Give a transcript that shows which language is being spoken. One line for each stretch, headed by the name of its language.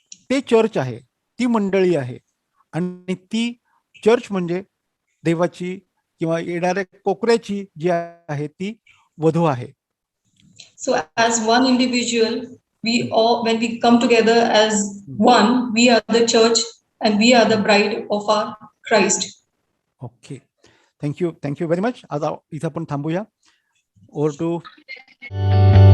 Marathi: ते चर्च आहे, ती मंडळी आहे, आणि ती चर्च म्हणजे देवाची किंवा येणाऱ्या कोकऱ्याची जी आहे ती वधू आहे.
English: So as one individual, we all, when we come together as one, we are the church and we are the bride of our Christ. Okay, thank you very much.
Marathi: आज इथं आपण थांबूया.
English: over to